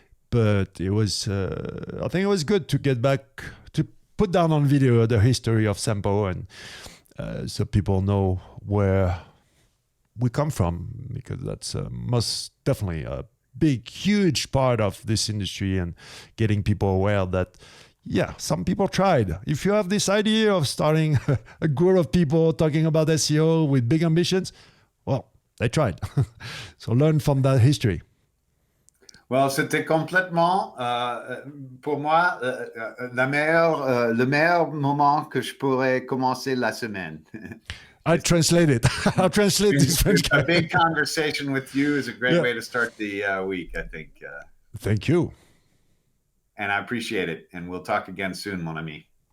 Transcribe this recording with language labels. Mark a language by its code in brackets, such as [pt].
[en] But it was, I think it was good to get back to put down on video the history of Sempo, and so people know where we come from, because that's most definitely a big, huge part of this industry, and getting people aware that, yeah, some people tried. If you have this idea of starting a group of people talking about SEO with big ambitions, well, they tried. So learn from that history. [fr] Well, c'était complètement, pour moi, le meilleur moment que je pourrais commencer la semaine. [en] I translate it. I'll translate this French. A big conversation with you is a great way to start the week, I think. Thank you. And I appreciate it. And we'll talk again soon, [fr] mon ami.